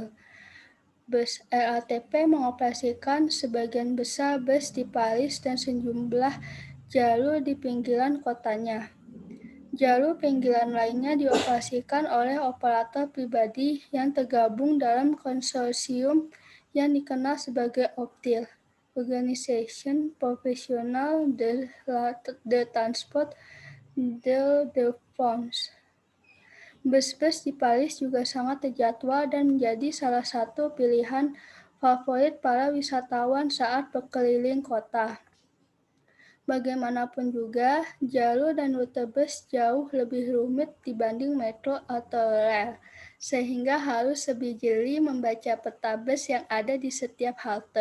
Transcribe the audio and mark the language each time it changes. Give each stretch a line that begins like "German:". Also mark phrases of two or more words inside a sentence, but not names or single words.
Indonesian: Bus RATP mengoperasikan sebagian besar bus di Paris dan sejumlah jalur di pinggiran kotanya. Jalur pinggiran lainnya dioperasikan oleh operator pribadi yang tergabung dalam konsorsium yang dikenal sebagai OPTIL, Organisation Professionnelle de Transport d'Île-de-France. Bus-bus di Paris juga sangat terjadwal dan menjadi salah satu pilihan favorit para wisatawan saat berkeliling kota. Bagaimanapun juga, jalur dan rute bus jauh lebih rumit dibanding metro atau rel, sehingga harus lebih jeli membaca peta bus yang ada di setiap halte.